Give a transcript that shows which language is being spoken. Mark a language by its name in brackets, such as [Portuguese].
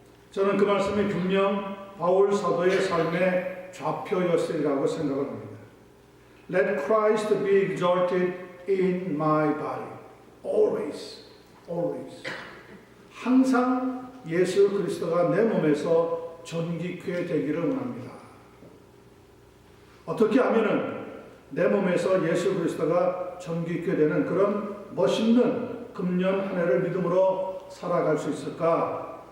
[Korean] 저는 그 말씀이 분명 바울 사도의 삶의 좌표였으리라고 생각을 합니다. [English] Let Christ be exalted in my body. Always. [Korean] 항상 예수 그리스도가 내 몸에서 존귀케 되기를 원합니다. 어떻게 하면은 내 몸에서 예수 그리스도가 존귀케 되는 그런 멋있는 금년 한 해를 믿음으로 살아갈 수 있을까?